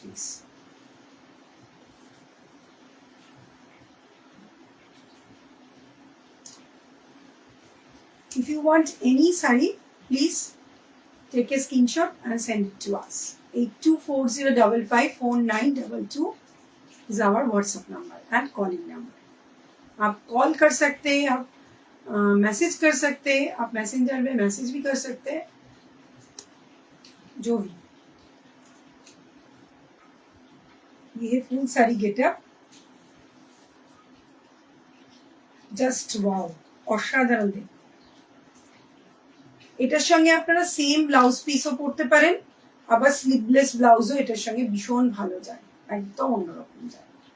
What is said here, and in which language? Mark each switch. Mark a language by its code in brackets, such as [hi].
[en] If you want any sari, please take a screenshot and send it to us. 8240554922. Is our WhatsApp number and calling number. [hi] आप call कर सकते हैं, आप message कर सकते हैं, आप मैसेंजर में मैसेज भी कर सकते हैं, जो भी। ये full sari getup, [bn] just wow, অসাধারণ দেখতে। এটার সঙ্গে আপনারা সেম ব্লাউজ পিসও পরতে পারেন, আবার স্লিভলেস ব্লাউজও এটার সঙ্গে ভীষণ ভালো যায়, একদম অন্যরকম যায়।